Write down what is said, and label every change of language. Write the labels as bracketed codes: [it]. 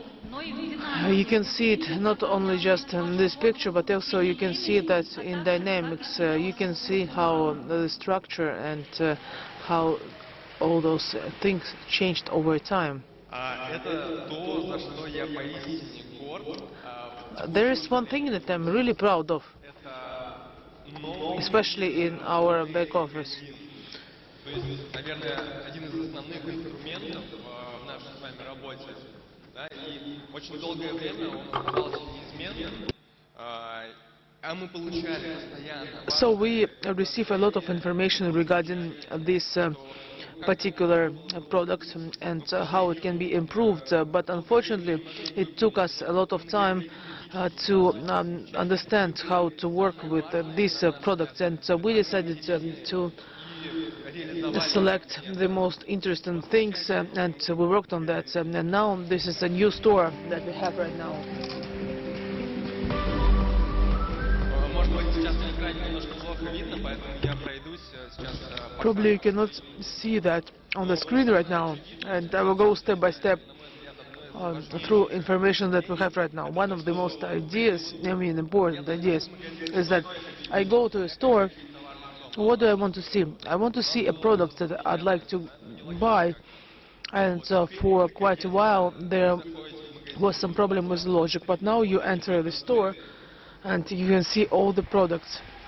[en] You can see it not only just in this picture, but also you can see that in dynamics. You can see how the structure and how all those things changed over time. [ru] Это то, за что я поистине горд. [en] There is one thing that I'm really proud of, [ru] Это новый, [en] especially in our back office. [ru] то есть, наверное, один из основных инструментов в нашей с вами работе. Да, и очень долгое время он оставался неизменным, а мы получали постоянно. [en] So we receive a lot of information regarding this particular product and how it can be improved, but unfortunately it took us a lot of time to understand how to work with these products, and we decided to select the most interesting things, and we worked on that, and now this is a new store that we have right now. [ru] Может быть, сейчас на экране немножко плохо видно, поэтому я пройдусь сейчас по [en] Probably you cannot see that on the screen right now, and I will go step by step through information that we have right now. One of the most important ideas, is that I go to a store. What do I want to see? I want to see a product that I'd like to buy, and for quite a while there was some problem with logic, but now you enter the store and you can see all the products.